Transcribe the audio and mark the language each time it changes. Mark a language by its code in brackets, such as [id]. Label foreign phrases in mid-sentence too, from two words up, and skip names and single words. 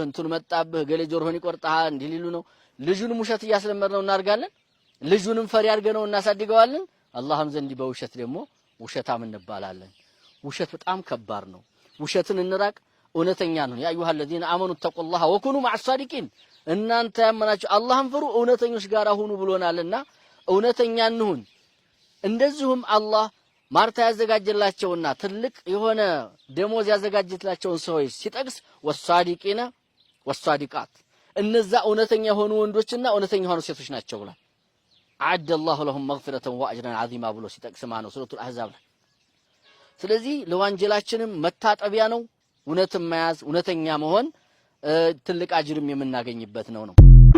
[am] እንቱን መጣብህ ገሌ ጆሮህን ይቆርጣል እንዲሊሉ ነው ልጁንም ውሸት ያስለመድነው እናርጋለን ልጁንም ፈሪ አድርገነው እናሳድገዋለን አላህም ዘንድ በውሸት ደግሞ ውሸታም እንባላለን ውሸት በጣም ከባድ ነው ውሸትን እንራቅ እውነተኛ ነው [ar] يا أيها الذين امنوا اتقوا الله وكونوا مع الصادقين [am] እናንተ ያመናችሁ አላህን ፍሩ እውነተኞች ጋር ሁኑ ብሎናልና እውነተኛ እንሁን እንደዚሁም አላህ ማርታ ያዘጋጀላቸውና ትልቅ የሆነ ደሞዝ ያዘጋጀላቸውን ሰዎች ሲጠቅስ [ar] والصادقين والصادقات [am] እነዛ እውነተኛ ሆኑ ወንዶችና እውነተኛ ሆኑ ሴቶች ናቸው ብሏል [ar] أعد الله لهم مغفرة واجرا عظيما [am] ብሎ ሲጠቅስ ማነው ሱረቱል አህዛብ ላይ ስለዚህ ለወንጀላችንም መታጠቢያ ነው እውነትን መያዝ እውነተኛ መሆን ትልቅ አጅርም የምናገኝበት ነው